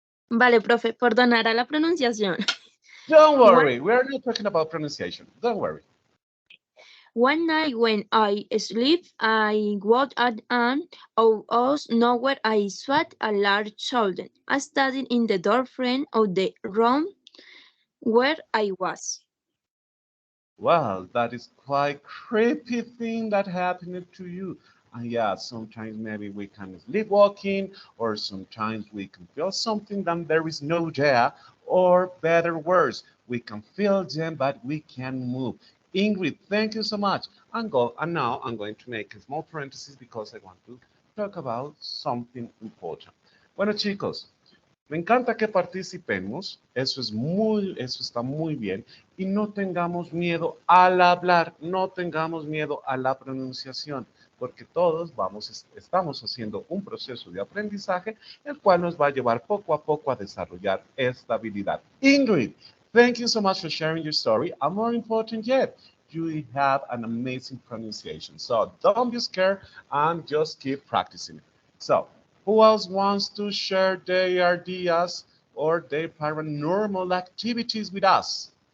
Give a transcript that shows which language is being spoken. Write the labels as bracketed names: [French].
[Spanish] Vale, profe, perdonará la pronunciación. [English] Don't worry, we're not talking about pronunciation. Don't worry. One night when I sleep, I woke up and out of nowhere I saw a large shoulder standing in the doorframe of the room where I was. Well, that is quite creepy thing that happened to you. And yeah, sometimes maybe we can sleepwalking, or sometimes we can feel something that there is no there, or better worse, we can feel them but we can't move. Ingrid, thank you so much. And now I'm going to make a small parenthesis because I want to talk about something important. [Spanish] Bueno, chicos, me encanta que participemos, eso está muy bien, y no tengamos miedo al hablar, no tengamos miedo a la pronunciación, porque todos estamos haciendo un proceso de aprendizaje, el cual nos va a llevar poco a poco a desarrollar esta habilidad. [English] Ingrid, thank you so much for sharing your story, and more important yet, you have an amazing pronunciation. So don't be scared and just keep practicing. So, who else wants to share their ideas or their paranormal activities with us?